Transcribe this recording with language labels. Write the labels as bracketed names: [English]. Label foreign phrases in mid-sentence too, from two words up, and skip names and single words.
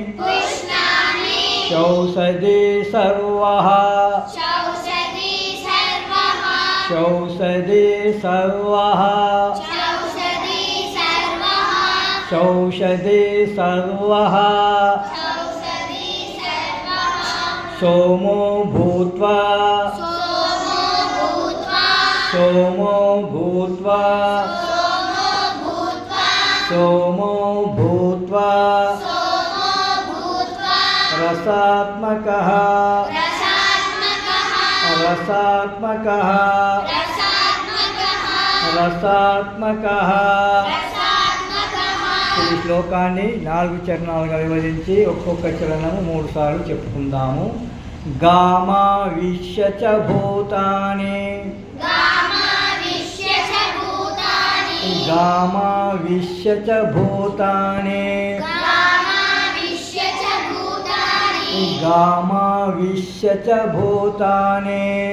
[Sanskrit] చౌషధి సర్వః చౌషధి సర్వః చౌషధి సర్వః సోమో భూత్వా सोमो भूत्वा सोमो भूत्वा रसात्मकः रसात्मकः रसात्मकः [Telugu] ఈ శ్లోకాన్ని 4 చరణాలుగా విభజించి ఒక్కొక్క చరణము 3 సార్లు చెప్పుకుందాము. [Sanskrit] గామా విశ్యచ భూతాని గామా విశ్యచ భూతాని గామా విశ్యచ భూతాని